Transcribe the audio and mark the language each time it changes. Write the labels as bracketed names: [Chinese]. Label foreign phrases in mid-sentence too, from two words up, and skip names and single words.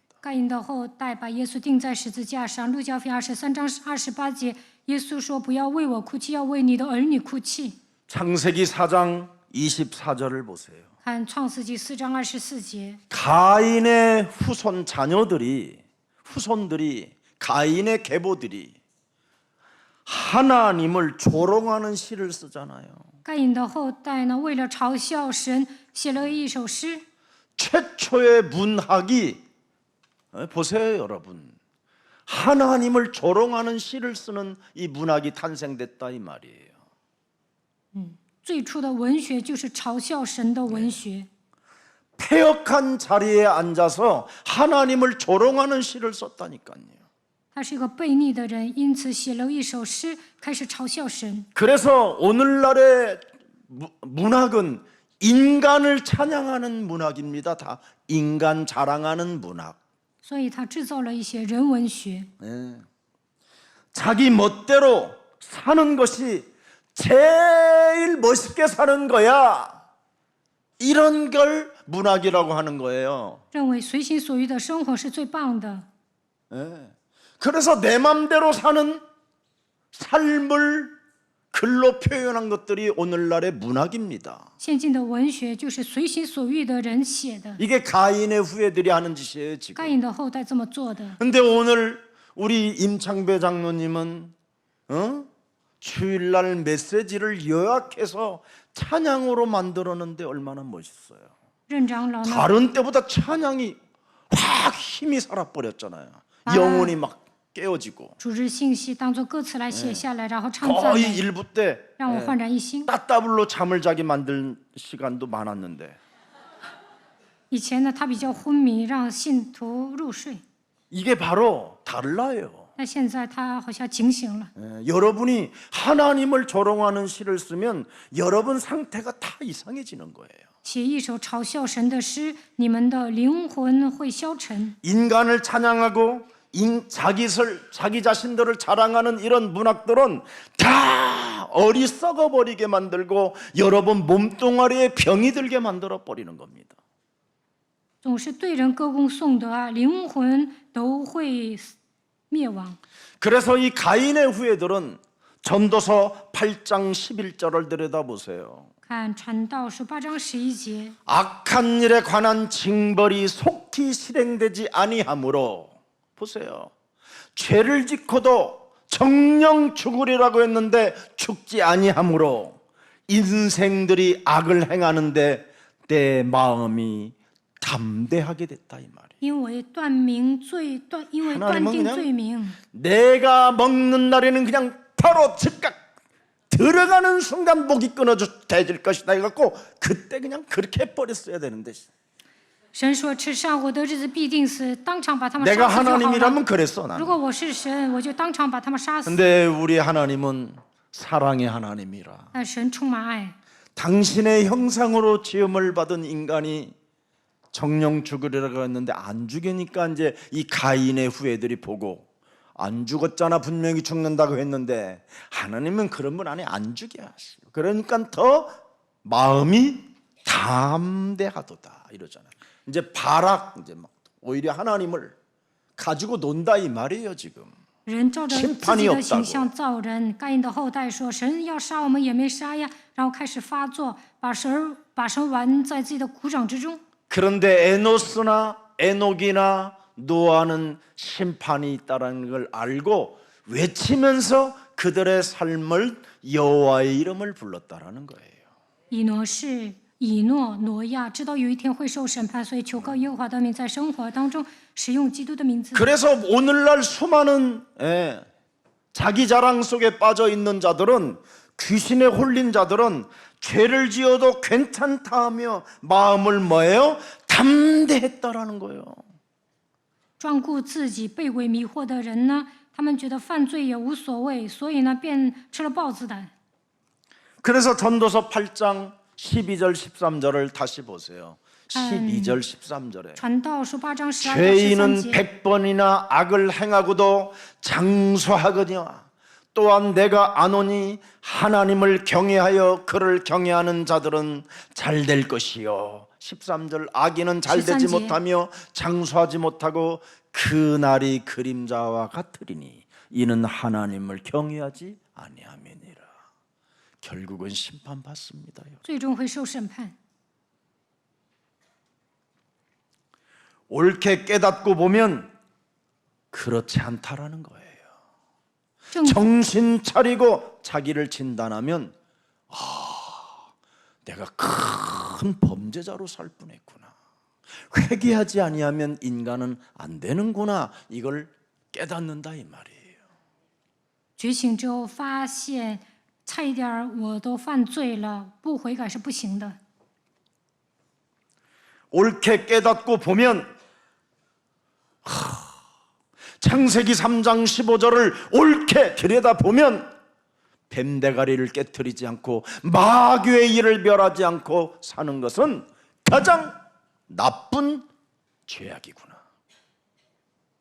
[Chinese] 该隐的后代把耶稣钉在十字架上，路加福音23章28节，耶稣说：“不要为我哭泣，要为你的儿女哭泣。” [Korean] 창세기 4장 24절을 보세요. [Chinese] 看创世纪4章24节， [Korean] 가인의 후손 자녀들이 후손들이 가인의 계보들이 하나님을 조롱하는 시를 쓰잖아요. [Chinese] 该隐的后代呢，为了嘲笑神，写了一首诗。 [Korean] 최초의 문학이 보세요, 여러분. 하나님을 조롱하는 시를 쓰는 이 문학이 탄생됐다 이 말이에요. [Chinese] 最初的文学就是嘲笑神的文学。 [Korean] 폐역한 자리에 앉아서 하나님을 조롱하는 시를 썼다니까요. [Chinese] 他是一个悖逆的人，因此写了一首诗，开始嘲笑神。 [Korean] 그래서 오늘날의 문학은 인간을 찬양하는 문학입니다. 다 인간 자랑하는 문학. [Chinese] 所以他制造了一些人文学， [Korean] 자기 멋대로 사는 것이 제일 멋있게 사는 거야. 이런 걸 문학이라고 하는 거예요. [Chinese] 认为随心所欲的生活是最棒的。 [Korean] 그래서 내 맘대로 사는 삶을 글로 표현한 것들이 오늘날의 문학입니다. [Chinese] 现今的文学就是随心所欲的人写的， [Korean] 이게 가인의 후예들이 하는 짓이에요 [Chinese] 该 [Korean] 지금. [Chinese] 隐的后代这么做的。 [Korean] 근데 오늘 우리 임창배 장로님은 주일날 메시지를 요약해서 찬양으로 만들었는데 얼마나 멋있어요. [Chinese] 任长老呢， [Korean] 다른 때보다 찬양이 확 힘이 살아버렸잖아요. 영혼이 막 깨어지고 [Chinese] 主日信息当做歌词来写下来，然后唱赞 [Korean] 거의 [Chinese] 美， [Korean] 일부 때 [Chinese] 让我焕然一新。 [Korean] 따따블로 잠을 자게 만들 시간도 많았는데 [Chinese] 以前呢，他比较昏迷，让信徒入睡。 [Korean] 이게 바로 달라요. [Chinese] 那现在他好像警醒了。 [Korean] 여러분이 하나님을 조롱하는 시를 쓰면 여러분 상태가 다 이상해지는 거예요. [Chinese] 写一首嘲笑神的诗，你们的灵魂会消沉。 [Korean] 인간을 찬양하고 자기 자신들을 자랑하는 이런 문학들은 다 어리석어 버리게 만들고 여러분 몸뚱아리에 병이 들게 만들어 버리는 겁니다. [Chinese] 总是对人歌功颂德啊，灵魂都会灭亡。 [Korean] 그래서 이 가인의 후예들은 전도서 8장 11절을 들여다보세요. [Chinese] 看传道书8章11节， [Korean] 악한 일에 관한 징벌이 속히 실행되지 아니하므로 보세요. 죄를 짓고도 정령 죽으리라고 했는데 죽지 아니하므로 인생들이 악을 행하는데 내 마음이 담대하게 됐다 이 말이에요. [Chinese] 因为断定罪名， [Korean] 내가 먹는 날에는 그냥 바로 즉각 들어가는 순간 목이 끊어질 것이다 해갖고 그때 그냥 그렇게 해버렸어야 되는데 [Chinese] 神说吃上火的日子必定死，当场把他们 [Korean] 내가 [Chinese] 杀死就好了。 [Korean] 하나님이라면 그랬어 [Chinese] 如 [Korean] 나는. [Chinese] 果我是神，我就当场把他们杀死。 [Korean] 근데 우리 하나님은 사랑의 하나님이라 [Chinese] 但神充满爱， [Korean] 당신의 형상으로 지음을 받은 인간이 정령 죽으리라고 했는데 안 죽이니까 이제 이 가인의 후예들이 보고 안 죽었잖아 분명히 죽는다고 했는데 하나님은 그런 분 안에 안 죽여 하시고 그러니까 더 마음이 담대하도다 이러잖아요. 이제 바락 이제 막 오히려 하나님을 가지고 논다 이 말이에요 지금. [Chinese] 人照着自己的形象造人。该隐的后代说：“神要杀我们也没杀呀。” 然后开始发作，把神玩在自己的股掌之中。 [Korean] 그런데 에노스나 에녹이나 노아는 심판이 있다는 걸 알고 외치면서 그들의 삶을 여호와의 이름을 불렀다라는 거예요. [Chinese] 以诺、挪亚知道有一天会受审判，所以求告耶和华的名，在生活当中使用基督的名字。 [Korean] 그래서 오늘날 수많은 자기 자랑 속에 빠져 있는 자들은 귀신에 홀린 자들은 죄를 지어도 괜찮다 하며 마음을 뭐예요? 담대했다라는 거예요. [Chinese] 专顾自己、被鬼迷惑的人呢，他们觉得犯罪也无所谓，所以呢，便吃了豹子胆。 [Korean] 그래서 전도서 8장 12절 13절을 다시 보세요. 12절 13절에 [Chinese] 传道书8章12到13 [Korean] 죄인은 [Chinese] 节。 [Korean] 100번이나 악을 행하고도 장수하거니와 또한 내가 아노니 하나님을 경외하여 그를 경외하는 자들은 잘 될 것이요. 13절 악인은 잘 되지 13절. 못하며 장수하지 못하고 그날이 그림자와 같으리니 이는 하나님을 경외하지 아니함이니라. 결국은 심판받습니다요. [Chinese] 最终会受审判。 [Korean] 옳게 깨닫고 보면 그렇지 않다라는 거예요. [Chinese] 正 [Korean] 정신 차리고 자기를 진단하면 내가 큰 범죄자로 살 뻔했구나. 회개하지 아니하면 인간은 안 되는구나. 이걸 깨닫는다 이 말이에요. [Chinese] 觉醒之后发现，差一点儿我都犯罪了，不悔改是不行的。 [Korean] 옳게 깨닫고 보면 창세기 3장 15절을 옳게 들여다보면 뱀대가리를 깨트리지 않고 마귀의 일을 멸하지 않고 사는 것은 가장 나쁜 죄악이구나.